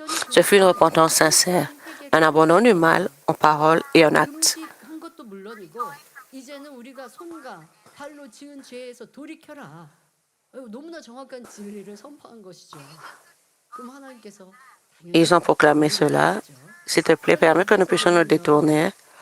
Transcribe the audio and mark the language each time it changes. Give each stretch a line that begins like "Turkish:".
French: Ce fut une repentance sincère, un abandon du mal en parole et en acte.
Korean: 한 것도 물론이고 이제는 우리가 손과 발로 지은 죄에서 돌이켜라. 너무나 정확한 진리를 선포한 것이죠. 그럼 하나님께서
French: Ils ont proclamé cela. S'il te plaît, permets que nous puissions nous détourner.